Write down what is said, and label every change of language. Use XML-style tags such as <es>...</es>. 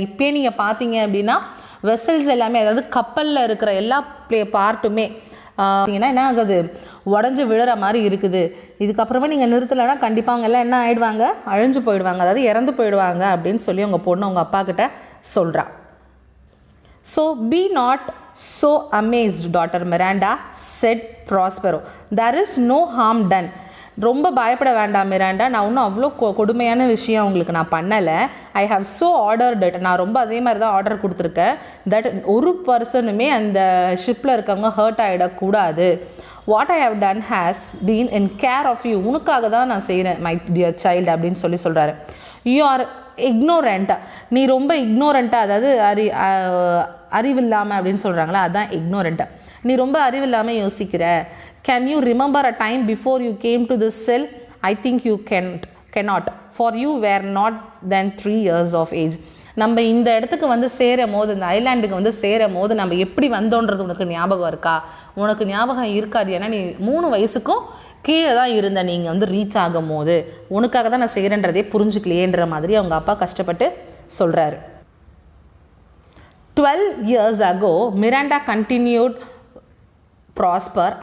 <ta>இப்போயே நீங்கள் பார்த்தீங்க அப்படின்னா வெசல்ஸ் எல்லாமே, அதாவது கப்பலில் இருக்கிற எல்லா பார்ட்டுமே பார்த்தீங்கன்னா என்ன ஆகுது, உடஞ்சி விழுற மாதிரி இருக்குது. இதுக்கப்புறமா நீங்கள் நிறுத்தலைன்னா கண்டிப்பாக அவங்க எல்லாம் என்ன ஆகிடுவாங்க, அழிஞ்சு போயிடுவாங்க, அதாவது இறந்து போயிடுவாங்க அப்படின்னு சொல்லி அவங்க பொண்ணு அவங்க அப்பா கிட்ட சொல்கிறா.</ta> <en>So be not so amazed, daughter Miranda, said Prospero. There is no harm done.</en> <ta>ரொம்ப பயப்பட வேண்டாம் மிராண்டா, நான் இன்னும் அவ்வளோ கொடுமையான விஷயம் உங்களுக்கு நான் பண்ணலை.</ta> <en>I have so ordered it,</en> <ta>நான் ரொம்ப அதே மாதிரி தான் ஆர்டர் கொடுத்துருக்கேன். தட் ஒரு பர்சனுமே அந்த ஷிப்பில் இருக்கவங்க ஹர்ட் ஆகிடக்கூடாது.</ta> <en>what I have done has been in care of you,</en> <ta>உனக்காக தான் நான் செய்கிறேன்</ta> <en>my dear child</en> <ta>அப்படின்னு சொல்கிறாரு.</ta> <en>you are</en> <ta>இக்னோரண்ட்டாக, நீ ரொம்ப இக்னோரண்ட்டாக, அதாவது அறிவில்லாமல் அப்படின்னு சொல்கிறாங்களா, அதுதான் இக்னோரண்ட்டாக, நீ ரொம்ப அறிவில்லாமல் யோசிக்கிற.</ta> <en>Can you remember a time before you came to this cell? I think you cannot, for you were not then 3 years of age.</en> <ta>நம்ம இந்த இடத்துக்கு வந்து சேரும் போது, இந்த ஐலாண்டுக்கு வந்து சேரும் போது நம்ம எப்படி வந்தோன்றது உனக்கு ஞாபகம் இருக்கா? உனக்கு ஞாபகம் இருக்காது, ஏன்னா நீ 3 வயசுக்கும் கீழே தான் இருந்த நீங்கள் வந்து ரீச் ஆகும் போது உனக்காக தான் நான் செய்கிறேன்றதே புரிஞ்சுக்கலையேன்ற மாதிரி அவங்க அப்பா கஷ்டப்பட்டு சொல்கிறாரு.</ta> <en>12 years ago, Miranda continued prosper.</en>